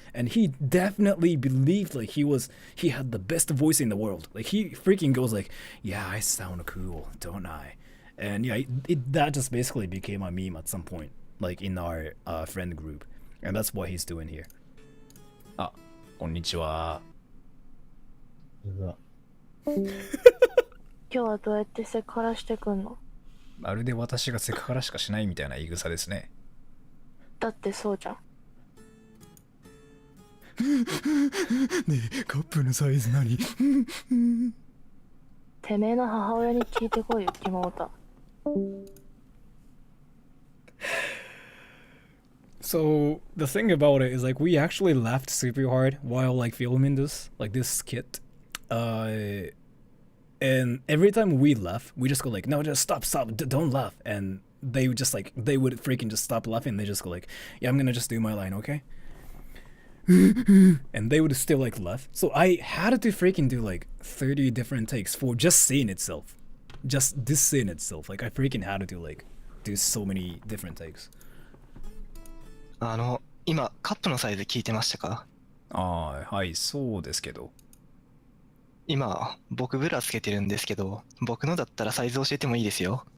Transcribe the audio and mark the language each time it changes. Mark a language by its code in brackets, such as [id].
[en] And he definitely believed like he had the best voice in the world. Like he freaking goes like, yeah, I sound cool, don't I? And yeah, that just basically became a meme at some point, like in our friend group. And that's what he's doing here. [ja] Ah, konnichiwa. 今日はどうやってセクハラしてくんの？まるで私がセクハラしかしないみたいな言い草ですね。だってそうじゃん。ねえ、カップのサイズ何？てめえの母親に聞いてこいよ、キモオタ。 [en] So the thing about it is like we actually laughed super hard while like filming this skit. And every time we laugh, we just go like, no, just stop, don't laugh. And they would freaking just stop laughing. They just go like, yeah, I'm gonna just do my line, okay? And they would still like laugh. So I had to freaking do like 30 different takes for just scene itself. Just this scene itself. Like I freaking had to like do so many different takes. [ja] 今カップのサイズ聞いてましたか？ああ、はい、そうですけど。今僕ブラつけてるんですけど、僕のだったらサイズ教えてもいいですよ。